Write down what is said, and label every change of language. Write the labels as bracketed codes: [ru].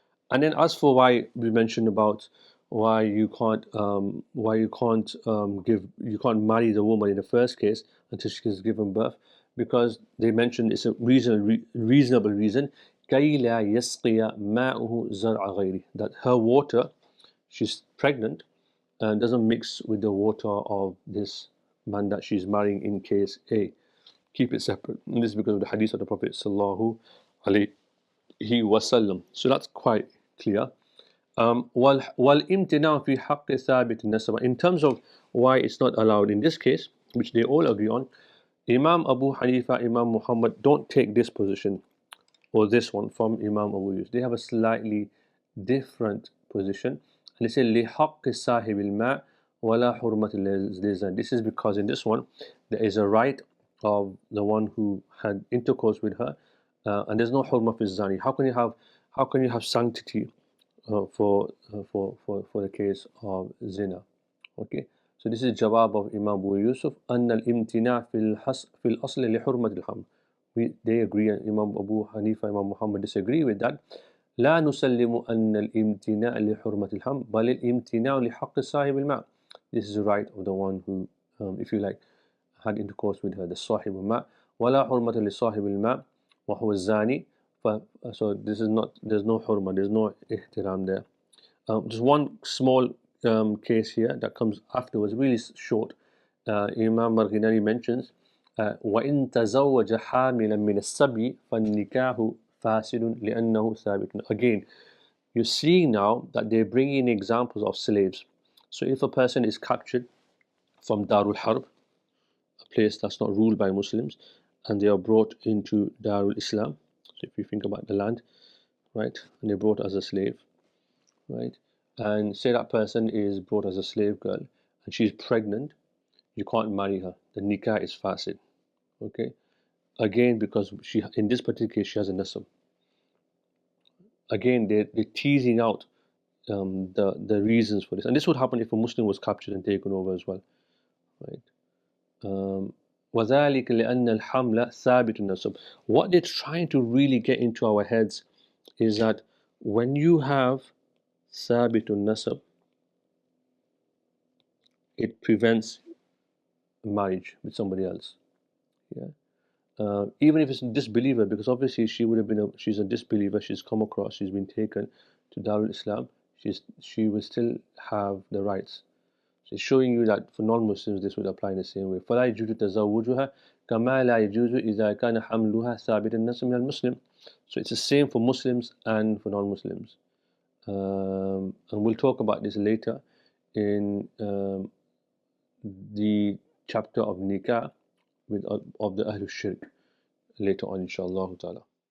[en] And then as for why we mentioned about why you can't you can't marry the woman in the first case until she has given birth, because they mentioned it's a reasonable reason, [ar] كي لا يسقي ماؤه زرع غيره, [en] that her water, she's pregnant, and doesn't mix with the water of this man that she's marrying in case A. Keep it separate. And this is because of the hadith of the Prophet sallallahu alaihi wasallam. So that's quite clear. [ar] والامتناع في حق ثابت النسب. [en] In terms of why it's not allowed in this case, which they all agree on, Imam Abu Hanifa, Imam Muhammad don't take this position or this one from Imam Abu Yusuf. They have a slightly different position. And they say [ar] لحق صاحب الماء ولا حرمة للزنا. [en] This is because in this one there is a right of the one who had intercourse with her, and there's no hurmah fi zani. How can you have sanctity for the case of zina? Okay, so this is jawab of Imam Abu Yusuf. [ar] أن الامتناع في الأصل لحرمة الحمل. [en] They agree, and Imam Abu Hanifa, Imam Muhammad disagree with that. [ar] لا نسلم أن الامتناع لحرمة الحمل بل الامتناع لحق صاحب الماء. [en] This is the right of the one who, if you like, had intercourse with her, the صاحب الماء. [ar] ولا حرمة لصاحب الماء وهو الزاني. [en] So this is not, there's no hurma, there's no ihtiram there. Just one small case here that comes afterwards, really short. Imam Marghinani mentions, [ar] وإن تزوج حاملا من السبي فالنكاح فاسد لأنه ثابت. [en] Again, you see now that they bring in examples of slaves. So if a person is captured from Darul Harb, a place that's not ruled by Muslims, and they are brought into Darul Islam, so if you think about the land, right, and they're brought as a slave, right, and say that person is brought as a slave girl and she's pregnant, you can't marry her. The nikah is fasid. Okay, again, because she, in this particular case, she has a nasab. Again, they're teasing out the reasons for this, and this would happen if a Muslim was captured and taken over as well, right? [ar] وذلك لأن الحمل ثابت النسب. [en] What they're trying to really get into our heads is that when you have ثابت النسب, it prevents marriage with somebody else. Yeah. Even if it's a disbeliever, because obviously she would have been she's a disbeliever, she's come across, she's been taken to Darul Islam, she will still have the rights. So it's showing you that for non-Muslims this would apply in the same way. [ar] فلا يجوز تزوجها كما لا يجوز إذا كان حملها ثابت النسب من المسلم. [en] So it's the same for Muslims and for non-Muslims. And we'll talk about this later in the chapter of nikah of the Ahlul Shirk later on, inshallah ta'ala.